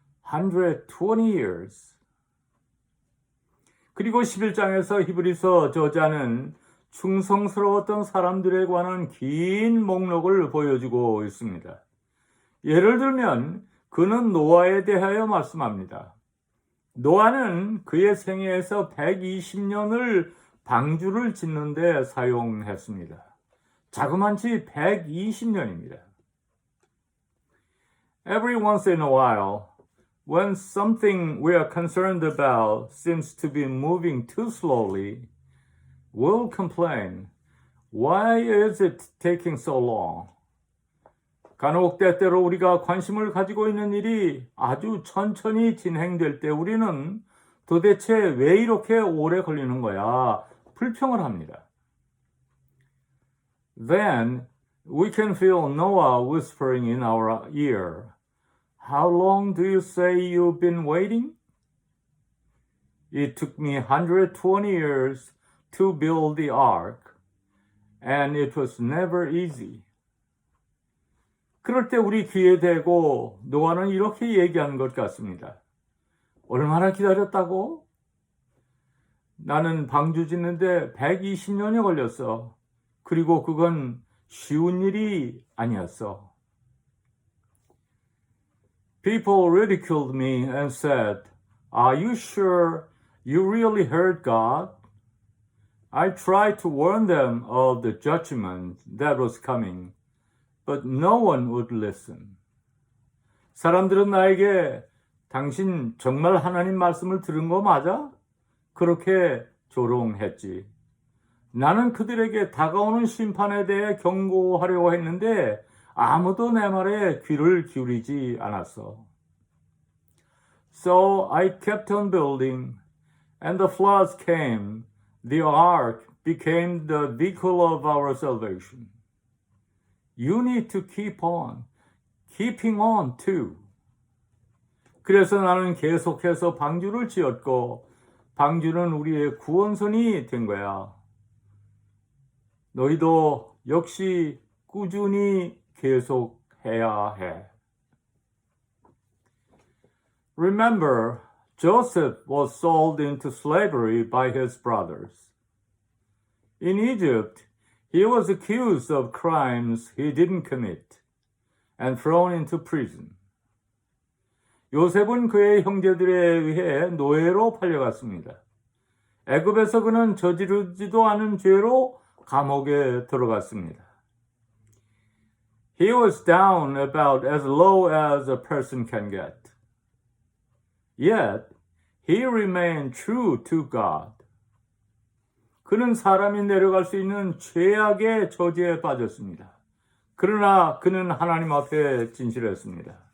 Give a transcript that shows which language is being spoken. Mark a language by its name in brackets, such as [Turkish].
[English] 120 years. [Korean] 그리고 11장에서 히브리서 저자는 충성스러웠던 사람들에 관한 긴 목록을 보여주고 있습니다. 예를 들면 그는 노아에 대하여 말씀합니다. 노아는 그의 생애에서 120년을 방주를 짓는 데 사용했습니다. 자그만치 120년입니다. [English] Every once in a while, when something we are concerned about seems to be moving too slowly, we'll complain, why is it taking so long? [Korean] 간혹 때때로 우리가 관심을 가지고 있는 일이 아주 천천히 진행될 때 우리는 도대체 왜 이렇게 오래 걸리는 거야? 불평을 합니다. [English] Then we can feel Noah whispering in our ear, How long do you say you've been waiting? It took me 120 years to build the ark, and it was never easy. [Korean] 그럴 때 우리 귀에 대고 노아는 이렇게 얘기하는 것 같습니다. 얼마나 기다렸다고? 나는 방주 짓는데 120년이 걸렸어. 그리고 그건 쉬운 일이 아니었어. [English] People ridiculed me and said, Are you sure you really heard God? I tried to warn them of the judgment that was coming, but no one would listen. [Korean] 사람들은 나에게 당신 정말 하나님 말씀을 들은 거 맞아? 그렇게 조롱했지. 나는 그들에게 다가오는 심판에 대해 경고하려고 했는데 아무도 내 말에 귀를 기울이지 않았어. [English] So I kept on building, and the floods came. The ark became the vehicle of our salvation. You need to keep on, keeping on too. [Korean] 그래서 나는 계속해서 방주를 지었고 방주는 우리의 구원선이 된 거야. 너희도 역시 꾸준히 계속해야 해. [English] Remember, Joseph was sold into slavery by his brothers. In Egypt, he was accused of crimes he didn't commit and thrown into prison. [Korean] 요셉은 그의 형제들에 의해 노예로 팔려갔습니다. 애굽에서 그는 저지르지도 않은 죄로 감옥에 들어갔습니다. [English] He was down about as low as a person can get. Yet, he remained true to God. [Korean] 그는 사람이 내려갈 수 있는 최악의 저지에 빠졌습니다. 그러나 그는 하나님 앞에 진실했습니다.